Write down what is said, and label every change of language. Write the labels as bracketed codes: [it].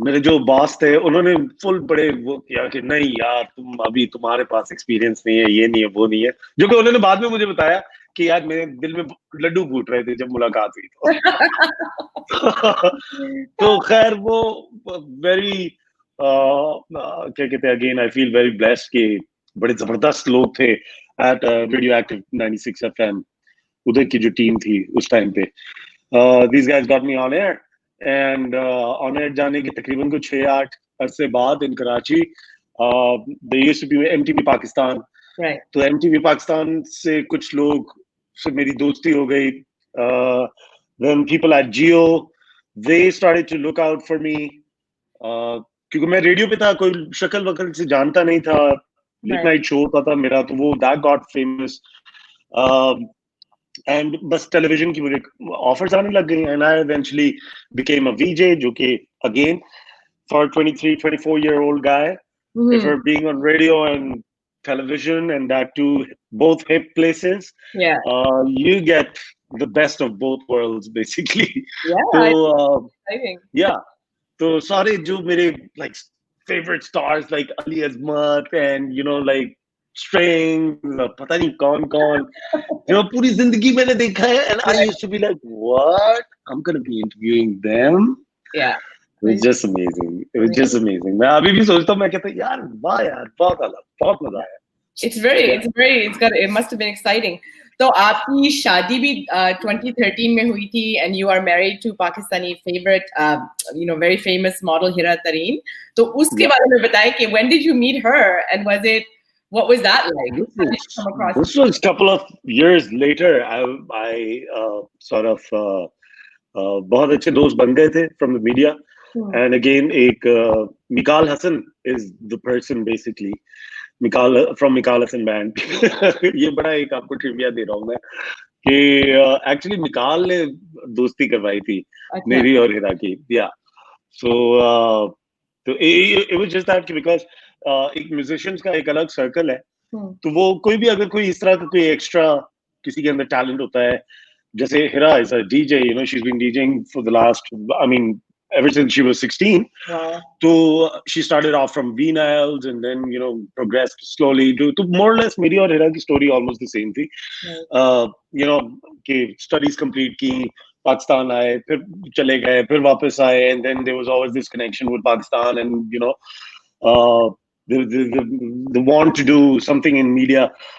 [hi] मेरे जो बॉस थे उन्होंने फुल बड़े वो किया कि नहीं यार तुम अभी तुम्हारे पास एक्सपीरियंस नहीं है, ये नहीं है, वो नहीं है, जो कि उन्होंने बाद में मुझे बताया कि यार मेरे दिल में लड्डू फूट रहे थे जब मुलाकात हुई तो खैर वो वेरी क्या कहते हैं, [en] again I feel very blessed [hi] कि बड़े जबरदस्त लोग थे एट रेडियो एक्टिव 96 एफएम, उधर की जो टीम थी उस टाइम पे। [en] these guys got me on air and on air [hi] जाने के तकरीबन कुछ 6-8 अरसे बाद [en] in Karachi there used to be MTV Pakistan, right. [hi] तो MTV Pakistan से कुछ लोग से मेरी दोस्ती हो गई। [en] then people at Jio they started to look out for me [hi] क्योंकि मैं रेडियो पे था, कोई शक्ल वकल से जानता नहीं था, लेट नाइट शो होता था मेरा, तो वो [en] that got famous and [hi] बस टेलीविजन की मुझे ऑफर्स आने लग गई [en] and I eventually became a VJ, [hi] जो कि [en] Again for 23-24 year old guy if you're being on radio and television and that too both hip places, you get the best of both worlds basically. I think yeah, [hi] तो सारे जो मेरे [en] like favorite stars like Ali Azmat and you know like Strings, [hi] पता नहीं कौन कौन जो पूरी जिंदगी मैंने देखा है, [en] and I used to be like, what? I'm gonna be interviewing them. Yeah. It was just amazing. It was just amazing. [hi] मैं अभी भी सोचता हूँ, मैं कहता हूँ यार वाह यार बहुत अलग, बहुत मजा आया. [en] It must have been exciting. [hi] तो आपकी शादी भी 2013 में हुई थी [en] and you are married to Pakistani favorite very famous model Hira Tareen. [hi] तो उसके बारे में बताएं कि [en] when did you meet her and what was that like? This was a couple of years later. I sort of [hi] बहुत अच्छे दोस्त बन गए थे [en] from the media. And again, Mikal Hassan is the person basically. From Mikal Hassan Band. [hi] ये बड़ा एक आपको ट्रिविया दे रहा हूँ मैं कि actually मिकाल ने दोस्ती करवाई थी मेरी और हिरा की. Yeah. [en] So it was just that because [hi] एक musicians का एक अलग सर्कल है, तो वो कोई भी अगर कोई इस तरह का कोई एक्स्ट्रा किसी के अंदर टैलेंट होता है, जैसे हिरा [en] is a DJ, you know, she's been DJing for the last, I mean, ever since she was 16. Wow. So she started off from V-Niles and then, you know, progressed slowly to more or less [hi] मेरी और हिरा की [en] story almost the same थी. You know, [hi] कि studies complete की, पाकिस्तान आए, फिर चले गए, फिर वापस आए, [en] and then there was always this connection with Pakistan and, you know, the want to do something in media.